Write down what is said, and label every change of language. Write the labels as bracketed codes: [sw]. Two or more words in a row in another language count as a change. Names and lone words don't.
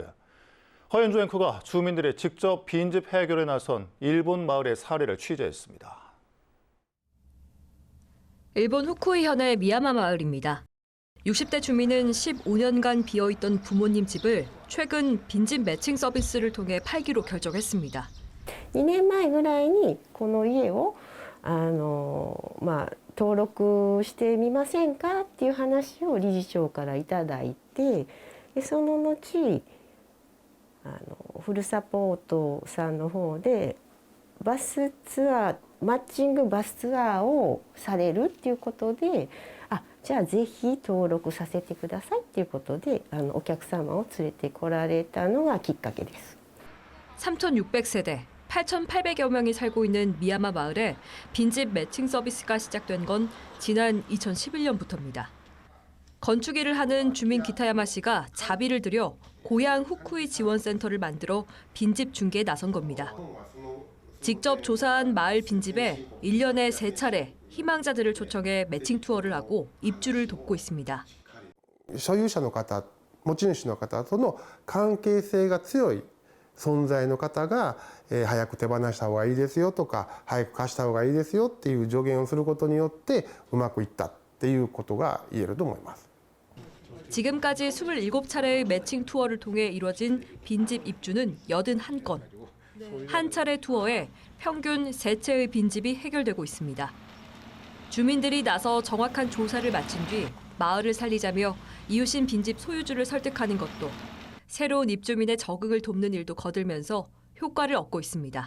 [ko] 허연주 앵커가 주민들이 직접 빈집 해결에 나선 일본 마을의 사례를 취재했습니다. 일본 후쿠이현의 미야마 마을입니다. 60대 ju민은 15년간 비어있던 부모님 집을 최근 빈집 매칭 서비스를 통해 팔기로 결정했습니다. [ja] 2 年前ぐらいにこの家を登録してみませんかっていう話を理事長からいただいて、でその後フルサポートさんの方でバスツアーマッチングバスツアーをされるっていうことで、じゃあぜひ登録させてくださいっていうことでお客様を連れてこられたのがきっかけです。 [ko] 3,600세대, 8,800여 명이 살고 있는 미야마 마을에 빈집 매칭 서비스가 시작된 건 지난 2011년부터입니다. 건축 일을 하는 주민 기타야마 씨가 자비를 들여 고향 후쿠이 지원센터를 만들어 빈집 중개에 나선 겁니다. 직접 조사한 마을 빈집에 1년에 3차례 희망자들을 초청해 매칭 투어를 하고 입주를 돕고 있습니다. [ja] 所有者の方、持ち主の方との関係性が強い存在の方が、早く手放した方がいいですよとか、早く貸した方がいいですよっていう助言をすることによってうまくいったっていうことが言えると思います。 [ko] 지금까지 27차례의 매칭 투어를 통해 이뤄진 빈집 입주는 81건. 한 차례 투어에 평균 3채의 빈집이 해결되고 있습니다. 주민들이 나서 정확한 조사를 마친 뒤 마을을 살리자며 이웃인 빈집 소유주를 설득하는 것도 새로운 입주민의 적응을 돕는 일도 거들면서 효과를 얻고 있습니다.